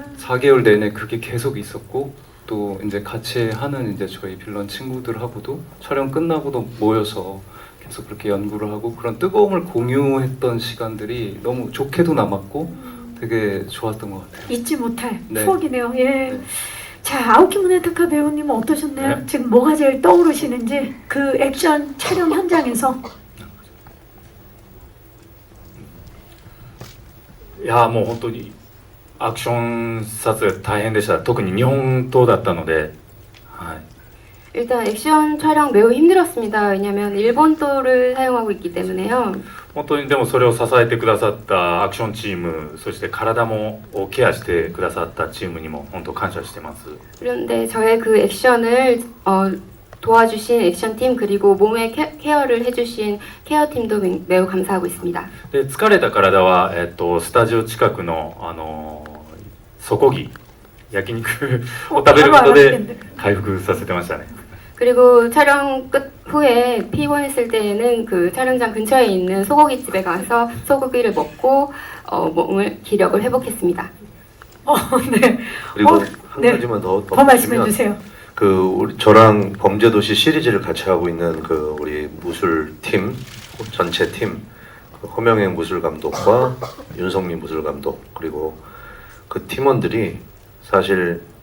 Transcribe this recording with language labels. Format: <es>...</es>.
<ko>4개월 내내 그게 계속 있었고 또 이제 같이 하는 이제 저희 빌런 친구들하고도 촬영 끝나고도 모여서 계속 그렇게 연구를 하고 그런 뜨거움을 공유했던 시간들이 너무 좋게도 남았고 되게 좋았던 것 같아요. 잊지 못할 네. 추억이네요. 예. 네. 자, 아오키 무네타카 배우님은 어떠셨나요? 네. 지금 뭐가 제일 떠오르시는지 그 액션 촬영 현장에서.</ko> <ja>いやもう本当にアクション撮影大変でした。特に日本刀だったので、はい。</ja> <ko>일단 액션 촬영 매우 힘들었습니다. 왜냐하면 일본도를 사용하고 있기 때문에요.</ko> <ja>本当にでもそれを支えてくださったアクションチーム、そして体もケアしてくださったチームにも本当感謝してます。</ja> <ko>그런데 저의 그 액션을 도와주신 액션팀 그리고 몸의 케어를 해주신 케어팀도 매우 감사하고 있습니다.</ko> <ja>で疲れた体はスタジオ近くの底木焼肉を食べることで回復させてましたね。</ja> <ko>그리고 촬영 끝 후에 피곤했을 때에는 그 촬영장 근처에 있는 소고기집에 가서 소고기를 먹고 몸을 기력을 회복했습니다. 네. 그리고 한 네. 가지만 더 말씀해 말씀드리면 주세요. 우리 저랑 범죄도시 시리즈를 같이 하고 있는 그 우리 무술팀 전체 팀 허명행 무술 감독과 윤성민 무술 감독 그리고 그 팀원들이 사실</ko>